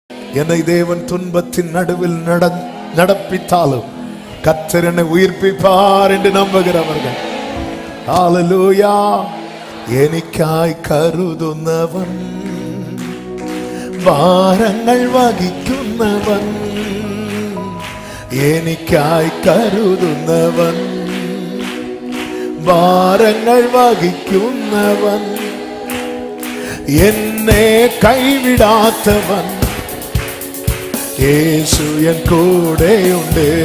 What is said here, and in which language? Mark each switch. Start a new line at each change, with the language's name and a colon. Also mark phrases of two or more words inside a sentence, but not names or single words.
Tamil: என்னை தேவன் துன்பத்தின் நடுவில் நடப்பித்தாலும் கர்த்தர் என்னை உயிர்ப்பிப்பார் என்று நம்புகிறவர்கள். ஹல்லேலூயா.
Malayalam: എനിക്കായി കരുതുന്നവൻ, ഭാരങ്ങൾ വഹിക്കുന്നവൻ, എനിക്കായി കരുതുന്നവൻ, ഭാരങ്ങൾ വഹിക്കുന്നവൻ, എന്നെ കൈവിടാത്തവൻ, യേശു എൻ കൂടെയുണ്ട്.